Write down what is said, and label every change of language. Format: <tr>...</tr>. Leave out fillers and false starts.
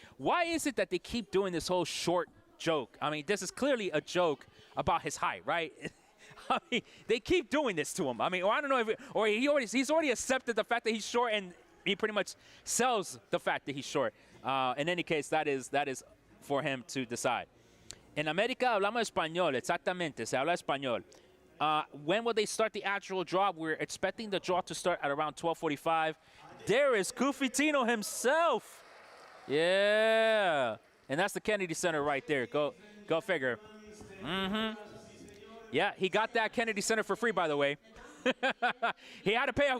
<en>Why is it that they keep doing this whole short joke? I mean, this is clearly a joke about his height, right? I mean, they keep doing this to him. I mean, or I don't know if he's already accepted the fact that he's short, and he pretty much sells the fact that he's short. In any case, that is for him to decide.</en> <es>En América hablamos español, exactamente, se habla español.</es> <en>When will they start the actual draw? We're expecting the draw to start at around 12:45. There is Cufitino himself. Yeah. And that's the Kennedy Center right there. Go figure. Mm-hmm. Yeah, he got that Kennedy Center for free, by the way. He had to pay.</en>